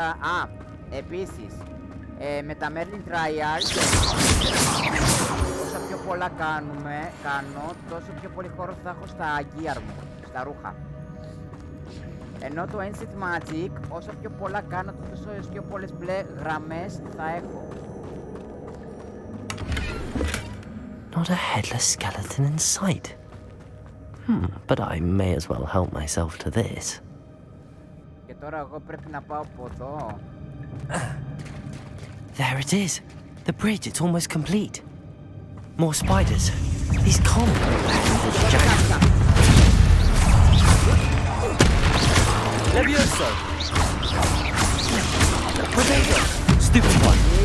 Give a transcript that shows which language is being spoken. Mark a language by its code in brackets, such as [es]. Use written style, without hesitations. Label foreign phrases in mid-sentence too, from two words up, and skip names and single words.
[el] Α, επίσης, με τα Merlin Trials, όσο πιο πολλά κάνω, τόσο πιο πολύ χώρο θα έχω στα gear μου, στα ρούχα. Ενώ το Ancient Magic, όσο πιο πολλά κάνω, τόσο πιο πολλές μπλε γραμμές θα έχω. [en] Not a headless skeleton in sight. But I may as well help myself to this. [el] Και τώρα εγώ πρέπει να πάω από εδώ. [en] There it is. The bridge, it's almost complete. More spiders. These can't be this giant. Levioso! Potato! Stupid one!